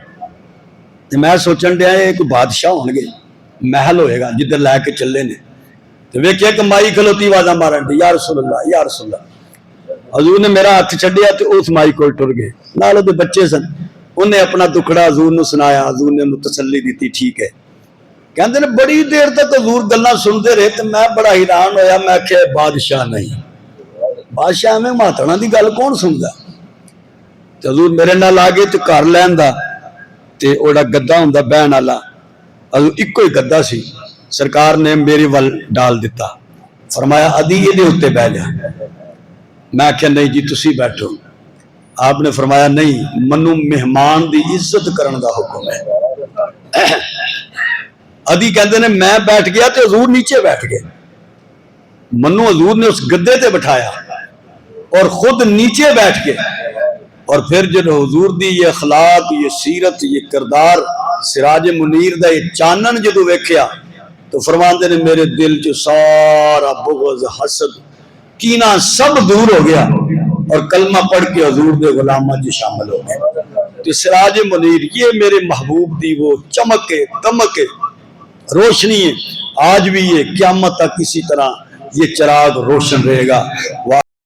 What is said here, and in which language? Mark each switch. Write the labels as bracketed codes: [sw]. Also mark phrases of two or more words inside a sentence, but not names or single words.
[pa] میں سوچن دیا یہ کوئی بادشاہ ہون گے، محل ہوئے گا جدھر لے کے چلے نے، تو ویکھیا کہ مائی کھلوتی آوازاں مارن دی، [ar] یا رسول اللہ یا رسول اللہ۔ [pa] حضور نے میرا ہاتھ چھڈیا تو اس مائی کول ٹر گئے، نال دے بچے سن، انہیں اپنا دکھڑا حضور نے سنایا، حضور نے انہوں تسلی دیتی، ٹھیک ہے۔ کہندے نے بڑی دیر تک حضور گلاں سنتے رہے تو میں بڑا حیران ہویا، میں کہ بادشاہ نہیں، بادشاہ میں ماتڑا دی گل کون سندا؟ تے حضور میرے نال آ گئے تے گھر لیندا تے اوڑا گدا ہوندا بہن والا، حضور اکو ہی گدا سی، سرکار نے میرے ول ڈال دیتا، فرمایا عدی یہ اتنے بہ جا۔ میں کہ نہیں جی تسی بیٹھو۔ آپ نے فرمایا نہیں، منو مہمان دی عزت کرن دا حکم ہے۔ عدی کہندے نے میں بیٹھ گیا تے حضور نیچے بیٹھ گئے، منو حضور نے اس گدے تے بٹھایا اور خود نیچے بیٹھ گئے، اور پھر جب حضور دی یہ اخلاق، یہ سیرت، یہ کردار، سراج منیر دا یہ چانن جدو ویکھیا تو فرماندے نے میرے دل چ سارا بغض، حسد، کینہ سب دور ہو گیا، اور کلمہ پڑھ کے حضور دے غلامہ جی شامل ہو گئے۔ تو سراج منیر یہ میرے محبوب دی وہ چمک دمک روشنی ہے، آج بھی یہ قیامت تک اسی طرح یہ چراغ روشن رہے گا۔